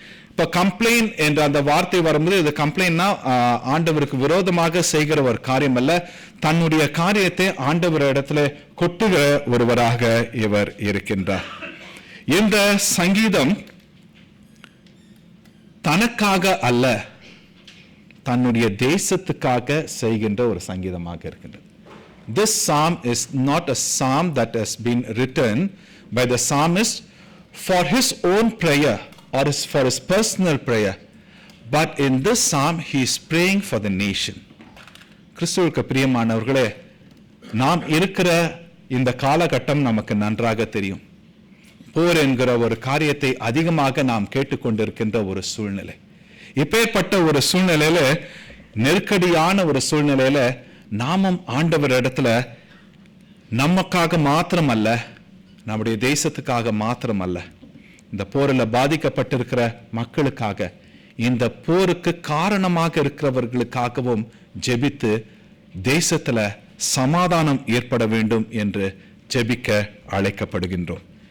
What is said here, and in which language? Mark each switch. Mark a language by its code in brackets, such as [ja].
[ta] இப்ப கம்ப்ளைண்ட் என்ற அந்த வார்த்தை வரும்போது, இது கம்ப்ளைண்ட்னா ஆண்டவருக்கு விரோதமாக செய்கிற ஒரு காரியம் அல்ல, தன்னுடைய காரியத்தை ஆண்டவர் இடத்துல கொட்டுகிற ஒருவராக இவர் இருக்கின்றார். இந்த சங்கீதம் தனக்காக அல்ல, தன்னுடைய தேசத்துக்காக செய்கின்ற ஒரு சங்கீதமாக இருக்கின்றது. [en] This psalm is not a psalm that has been written by the psalmist for his own prayer or for his personal prayer, but in this psalm he is praying for the nation. [ta] கிறிஸ்துவுக்கு பிரியமானவர்களே, நாம் இருக்கிற இந்த காலகட்டம் நமக்கு நன்றாக தெரியும். போர் என்கிற ஒரு காரியத்தை அதிகமாக நாம் கேட்டுக்கொண்டிருக்கின்ற ஒரு சூழ்நிலை. இப்பேற்பட்ட ஒரு சூழ்நிலையில, நெருக்கடியான ஒரு சூழ்நிலையில, நாமும் ஆண்டவர் இடத்துல நமக்காக மாத்திரம் அல்ல, நம்முடைய தேசத்துக்காக மாத்திரம் அல்ல, இந்த போரில் பாதிக்கப்பட்டிருக்கிற மக்களுக்காக, இந்த போருக்கு காரணமாக இருக்கிறவர்களுக்காகவும் ஜெபித்து தேசத்துல சமாதானம் ஏற்பட வேண்டும் என்று ஜெபிக்க அழைக்கப்படுகின்றோம்.